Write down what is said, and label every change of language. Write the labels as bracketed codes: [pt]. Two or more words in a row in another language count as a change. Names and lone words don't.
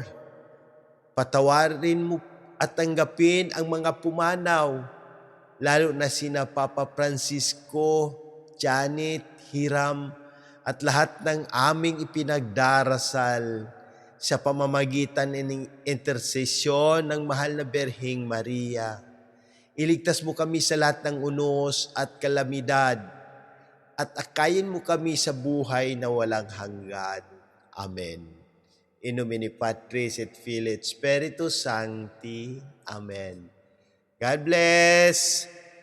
[tl] Patawarin mo at tanggapin ang mga pumanaw, lalo na sina Papa Francisco, Janet, Hiram, at lahat ng aming ipinagdarasal sa pamamagitan ng intersesyon ng mahal na Berhing Maria. Iligtas mo kami sa lahat ng unos at kalamidad at akayin mo kami sa buhay na walang hanggan. Amen. [la] In nomine Patris et Filii et Spiritus Sancti. [en] Amen. God bless!